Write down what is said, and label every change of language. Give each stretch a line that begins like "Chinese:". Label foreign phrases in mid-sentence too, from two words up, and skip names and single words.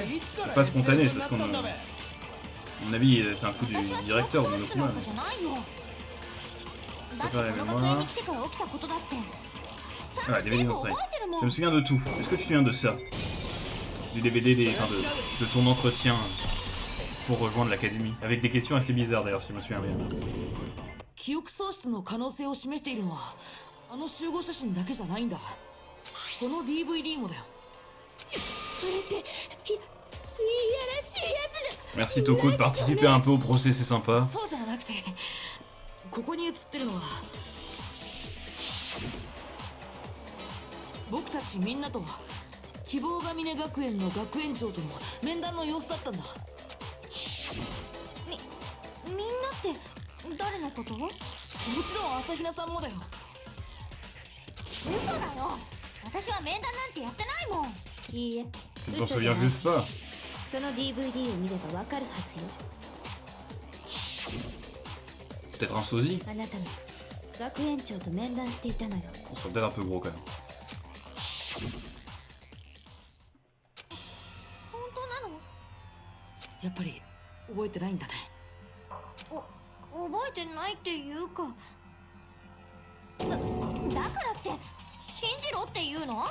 French: Pas spontanée, c'est parce qu'on... À mon avis, c'est un coup du directeur de Monokuma. Préparer la mémoire. Ah, DVD d'entrée. Je me souviens de tout. Est-ce que tu te souviens de ça? du DVD, de ton entretien pour rejoindre l'académie. Avec des questions assez bizarres d'ailleurs, si je me souviens bien.
Japanese: 記憶喪失の可能性を示しているのはあの集合写真だけじゃないんだ。この DVD もだよ。それっていやらしいやつじゃ。
French: Merci Toko de participer un peu au procès, c'est sympa.
Japanese: そうじゃなくて、ここに写ってるのは僕たちみんなと希望が峰学園の学園長との面談の様子だったんだ。みんなって誰のこと？もちろん朝比奈さんもだよ。嘘だよ。私は面談なんてやってないもん。いいえ、
French: Je m'en
Japanese: 嘘じゃ
French: souviens
Japanese: ない。
French: juste pas.
Japanese: その DVD を見ればわかるはずよ。
French: Peut-être un sosie?
Japanese: あなたが学園長と面談していたのよ。
French: On serait peut-être un peu gros quand même.
Japanese: 本当なの？やっぱり覚えてないんだね。覚えてないっていうか、だからって信じろっていうの？